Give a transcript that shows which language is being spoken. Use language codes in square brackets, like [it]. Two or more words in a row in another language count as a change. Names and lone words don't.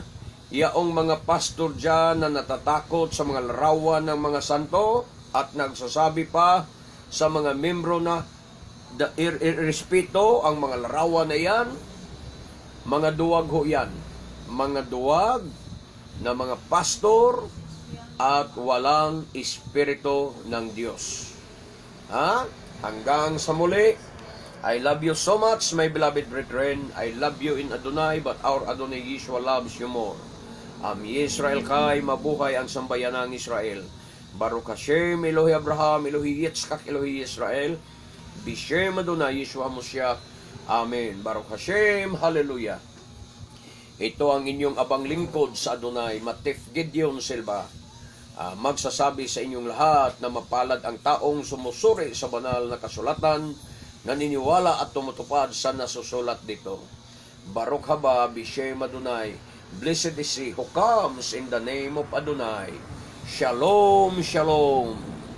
[tl] Yaong mga pastor dyan na natatakot sa mga larawan ng mga santo at nagsasabi pa sa mga membro na irespeto ang mga larawan na yan, mga duwag ho yan. Mga duwag na mga pastor at walang espiritu ng Diyos. Ha? Hanggang sa muli, [en] I love you so much, my beloved brethren. I love you in Adonai, but our Adonai Yeshua loves you more. [tl] Israel kay mabuhay ang sambayan ng Israel. [he] ברוך השם, אלוהי אברהם, אלוהי יצחק, אלוהי ישראל. בשם אדוני ישוע משיח. אמן. ברוך השם, Hallelujah. [tl] Ito ang inyong abang lingkod sa Adonai, Matif Gideon Silva. Magsasabi sa inyong lahat na mapalad ang taong sumusuri sa banal na kasulatan, naniniwala at tumutupad sa nasusulat dito. [he] ברוך הבא, בשם אדוני. [en] Blessed is he who comes in the name of Adonai. [he] שלום, שלום.